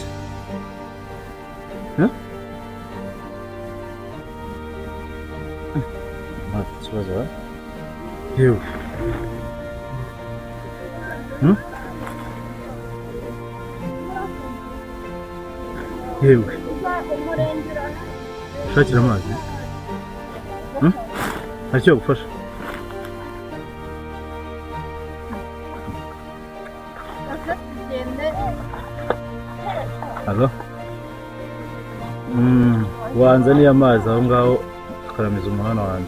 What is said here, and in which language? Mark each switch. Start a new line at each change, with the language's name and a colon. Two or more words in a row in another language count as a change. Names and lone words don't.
German: Hä? Was war das? Hier. Hm? Hier.
Kinyarwanda: Shakira amazi. Hm? Ntacyo gufasha. Halo? Wanzaniye amazi aho ngaho tukaramiza umuhanda wanjye.